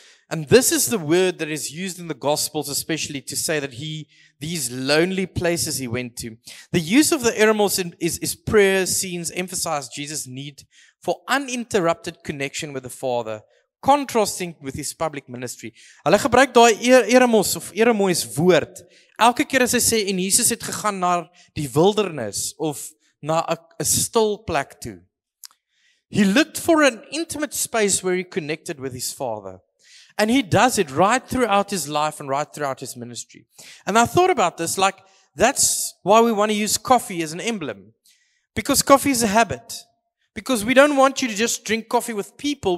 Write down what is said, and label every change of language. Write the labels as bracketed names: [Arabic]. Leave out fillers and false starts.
[English] And this is the word that is used in the Gospels, especially to say that these lonely places he went to. The use of the eremos is prayer scenes emphasize Jesus' need for uninterrupted connection with the Father, contrasting with his public ministry. [Afrikaans] Hulle gebruik daai eremos of eremois woord. Elke keer as hy sê en Jesus het gegaan na die wildernis of na 'n stil plek toe. [English] He looked for an intimate space where he connected with his Father. And he does it right throughout his life and right throughout his ministry. And I thought about this, like, that's why we want to use coffee as an emblem. Because coffee is a habit. Because we don't want you to just drink coffee with people.